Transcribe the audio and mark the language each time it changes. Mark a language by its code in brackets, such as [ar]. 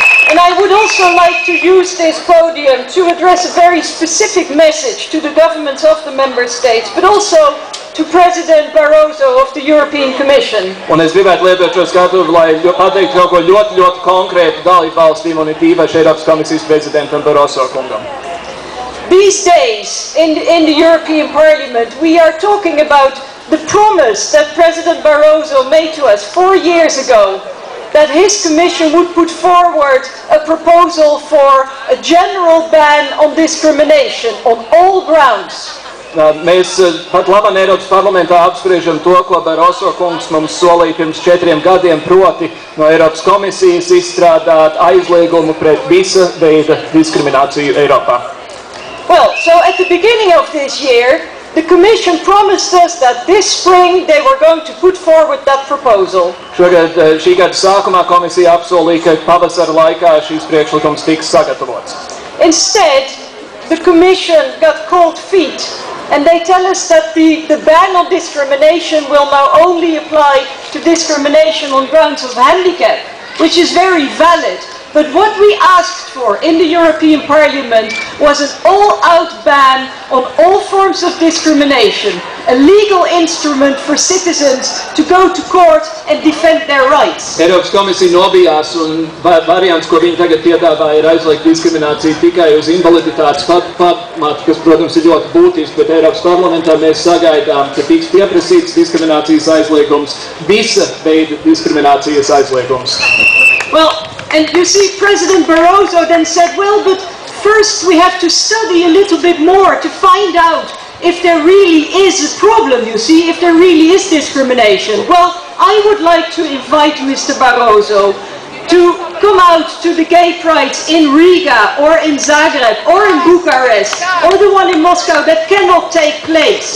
[en] And I would also like to use this podium to address a very specific message to the governments of the member states, but also to President Barroso of the European Commission. [lv] Un es gribētu lietot šo skatuvi, lai pateiktu kaut ko ļoti konkrētu dalību valstīm un īpaši Eiropas komisijas prezidentam Barroso kungam. [en] These days, in the European Parliament, we are talking about the promise that President Barroso made to us 4 years ago, that his Commission would put forward a proposal for a general ban on discrimination on all grounds. [lv] Mēs pat labam Eiropas parlamentā apspriežam to, ko Barroso kungs mums solīja pirms 4 gadiem, proti no Eiropas komisijas izstrādāt aizliegumu pret visa veida diskrimināciju Eiropā. [en] Well, so at the beginning of this year, the Commission promised us that this spring they were going to put forward that proposal. [lv] Šogad, šī gada sākumā komisija apsolīja, ka pavasara laikā šīs priekšlikums tiks sagatavots. [en] Instead, the Commission got cold feet, and they tell us that the ban on discrimination will now only apply to discrimination on grounds of handicap, which is very valid. But what we asked for in the European Parliament was an all-out ban on all forms of discrimination, a legal instrument for citizens to go to court and defend their rights. [lv] Eiropas komisija nobijās, un variants, ko viņi tagad piedāvā, ir aizliegt diskrimināciju tikai uz invaliditātes pamatu, kas, protams, ir ļoti būtiski, bet Eiropas parlamentā mēs sagaidām, ka tiks pieprasīts diskriminācijas aizliegums, visa veida diskriminācijas aizliegums. [en] Well, and you see, President Barroso then said, well, but first we have to study a little bit more to find out if there really is a problem, you see, if there really is discrimination. Well, I would like to invite Mr. Barroso to come out to the gay prides in Riga or in Zagreb or in Bucharest or the one in Moscow that cannot take place.